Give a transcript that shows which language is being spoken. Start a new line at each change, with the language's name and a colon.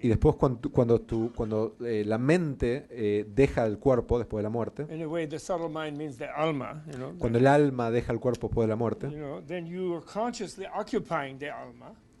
Spanish: Y después cuando la mente deja el cuerpo después de la muerte.
English: In a way, the subtle mind means the alma,
Spanish: Cuando el alma deja el cuerpo después de la muerte.
English: Then you are consciously occupying the alma.